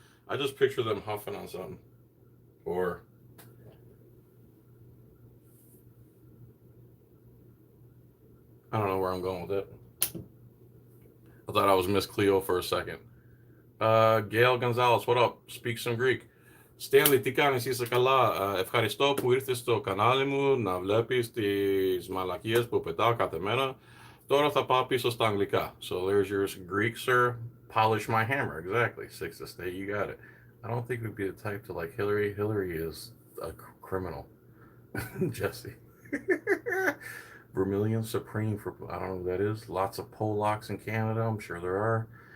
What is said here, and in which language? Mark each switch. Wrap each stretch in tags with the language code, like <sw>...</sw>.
<en>I just picture them huffing on something. Or I don't know where I'm going with it. I thought I was Miss Cleo for a second. Gail Gonzalez, what up? Speak some Greek.</en> <el>Stanley, τι κάνεις, είσαι καλά. Ευχαριστώ που ήρθες στο κανάλι μου να βλέπεις τις μαλακίες που πετάω κάθε μέρα. Τώρα θα πάω πίσω στα αγγλικά.</el> <en>So there's your Greek, sir. Polish my hammer. Exactly. Sixth estate, you got it. I don't think we'd be the type to like Hillary. Hillary is a criminal. Jesse. Vermilion Supreme for, I don't know who that is. Lots of Polacks in Canada. I'm sure there are.</en>